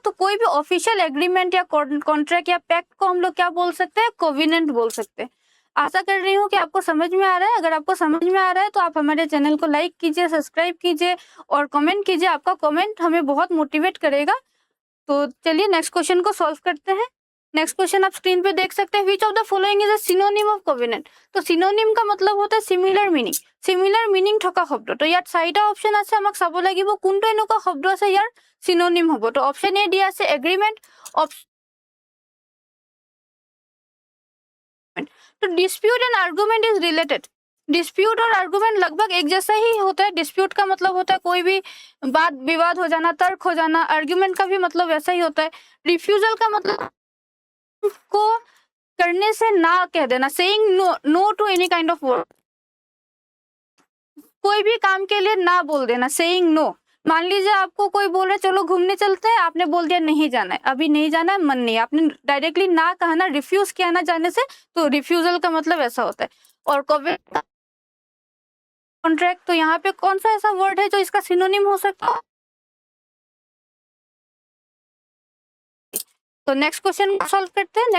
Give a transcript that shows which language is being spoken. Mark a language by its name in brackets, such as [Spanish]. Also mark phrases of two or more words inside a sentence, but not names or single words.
[Hindi] तो कोई भी [English] official agreement [Hindi] या कॉन्ट्रैक्ट या पैक्ट को हम लोग क्या बोल सकते हैं, कोविनेंट बोल सकते हैं। आशा कर रही हूँ कि आपको समझ में आ रहा है। अगर आपको समझ में आ रहा है तो आप हमारे चैनल को लाइक कीजिए, सब्सक्राइब कीजिए और कमेंट कीजिए। आपका कमेंट हमें बहुत मोटिवेट करेगा। तो चलिए [English] next question [Hindi] को सॉल्व करते हैं। [English] next question [Hindi] आप स्क्रीन पे देख सकते हैं, [English] which of the following is a synonym of covenant. [Hindi] तो सिनोनिम का मतलब होता है [English] similar meaning [Assamese] থকা শব্দ। তো ইয়াত চাৰিটা অপশ্যন আছে, আমাক চাব লাগিব কোনটো এনেকুৱা শব্দ আছে ইয়াৰ সিনোনিম হ'ব। তো অপশ্যন এ দিয়া আছে এগ্ৰিমেন্ট। [English] तो dispute and argument is related. [Hindi] डिस्प्यूट और आर्गुमेंट लगभग एक जैसा ही होता है। डिस्प्यूट का मतलब होता है कोई भी बात विवाद हो जाना, तर्क हो जाना। आर्गुमेंट का भी मतलब वैसा ही होता है। रिफ्यूजल का मतलब को करने से ना कह देना, [English] saying no to any kind of work. [Hindi] कोई भी काम के लिए ना बोल देना, [English] saying no. [Hindi] मान लीजिए आपको कोई बोल रहा है चलो घूमने चलते हैं, आपने बोल दिया नहीं जाना है, अभी नहीं जाना है, मन नहीं, आपने डायरेक्टली ना कहा ना, रिफ्यूज किया ना जाने से, तो रिफ्यूजल का मतलब ऐसा होता है। और कॉन्ट्रैक्ट, तो यहाँ पे कौन सा ऐसा वर्ड है जो इसका सिनोनिम हो सकता है, तो [English] next question solve [Hindi] करते हैं।